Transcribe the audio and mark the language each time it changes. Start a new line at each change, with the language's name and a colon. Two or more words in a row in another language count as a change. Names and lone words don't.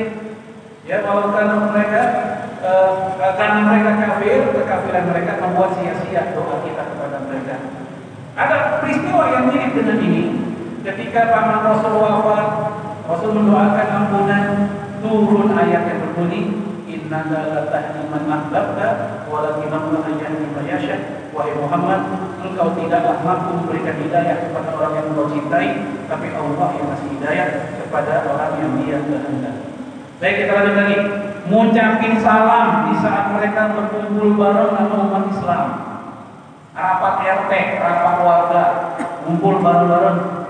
Indonesian: Ya, walaupun mereka karena mereka kafir, kekafiran mereka membuat sia-sia doa kita kepada mereka. Ada peristiwa yang mirip dengan ini. Ketika paman Rasul wafat, Rasul mendoakan ampunan, turun ayat yang berbunyi,
Arabic: إنك لا تهدي من أحببت ولكن الله يهدي من يشاء.
Indonesian: Wahai Muhammad, engkau tidaklah mampu memberikan hidayah kepada orang yang engkau cintai, tapi Allah yang kasih hidayah kepada orang yang Dia kehendaki. Baik, kita lanjut lagi. Mengucapkan salam di saat mereka berkumpul bareng sama umat Islam. Rapat RT, rapat warga, kumpul bareng-bareng.